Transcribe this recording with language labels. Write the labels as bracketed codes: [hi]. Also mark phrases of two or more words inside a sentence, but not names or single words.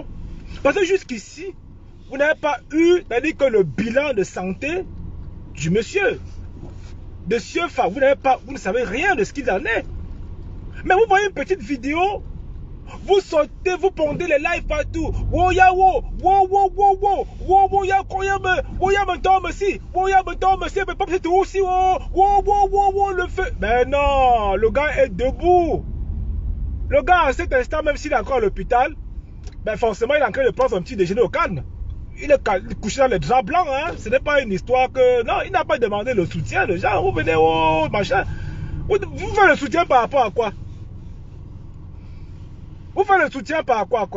[fr] Parce que jusqu'ici, vous n'avez pas eu, c'est-à-dire que le bilan de santé du monsieur. De Monsieur Fa, vous ne savez rien de ce qu'il en est. Mais vous voyez une petite vidéo, vous sautez, vous pondez les lives partout. Wo ya wo, wo wo wo wo, wo wo ya koyame, wo ya me tombe si, wo ya me tombe si, mais pas c'est tout aussi, wo wo wo wo le feu. Mais non, le gars est debout. Le gars, à cet instant, même s'il est encore à l'hôpital, ben forcément, il est en train de prendre son petit déjeuner au Cannes. Il est couché dans les draps blancs, hein. Ce n'est pas une histoire que... Non, il n'a pas demandé le soutien. Les gens, vous venez, oh, machin. Vous faites le soutien par rapport à quoi? Vous faites le soutien par rapport à quoi?